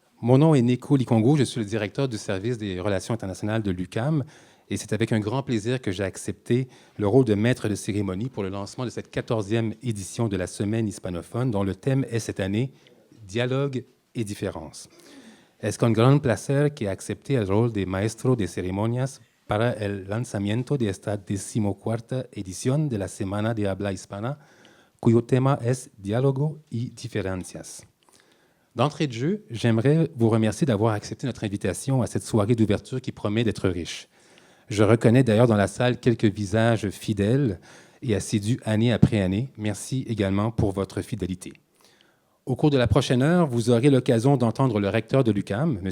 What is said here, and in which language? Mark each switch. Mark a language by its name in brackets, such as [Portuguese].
[French] Mon nom est Neko Likongo, je suis le directeur du service des relations internationales de l'UQAM et c'est avec un grand plaisir que j'ai accepté le rôle de maître de cérémonie pour le lancement de cette 14e édition de la Semaine hispanophone dont le thème est cette année « Dialogue et différence ». [Spanish] Es con gran placer que acepté el rol de maestro de ceremonias para el lanzamiento de esta 14ª edición de la Semana de Habla Hispana, cuyo tema es Diálogo y Diferencias. [French] D'entrée de jeu, j'aimerais vous remercier d'avoir accepté notre invitation à cette soirée d'ouverture qui promet d'être riche. Je reconnais d'ailleurs dans la salle quelques visages fidèles et assidus année après année. Merci également pour votre fidélité. Au cours de la prochaine heure, vous aurez l'occasion d'entendre le recteur de l'UQAM, M.